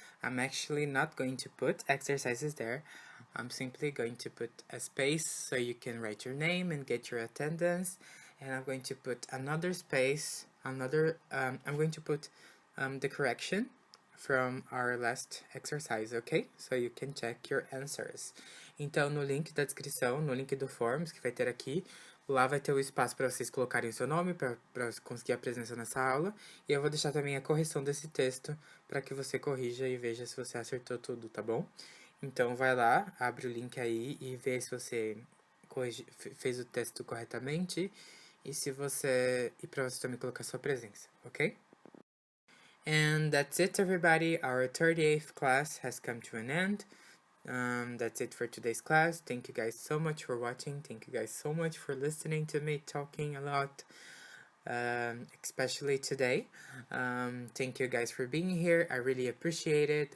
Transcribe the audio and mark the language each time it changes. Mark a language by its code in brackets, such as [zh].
[en] I'm actually not going to put exercises there. I'm simply going to put a space so you can write your name and get your attendance. And I'm going to put another space, I'm going to put the correction from our last exercise, ok? So you can check your answers. [pt] Então, no link da descrição, no link do Forms que vai ter aqui, lá vai ter o espaço para vocês colocarem o seu nome, para conseguir a presença nessa aula. E eu vou deixar também a correção desse texto, para que você corrija e veja se você acertou tudo, tá bom? Então, vai lá, abre o link aí e vê se você fez o texto corretamente. E para você também colocar sua presença, ok? [en] And that's it, everybody. Our 38th class has come to an end. That's it for today's class. Thank you guys so much for watching. Thank you guys so much for listening to me talking a lot, especially today. Thank you guys for being here. I really appreciate it.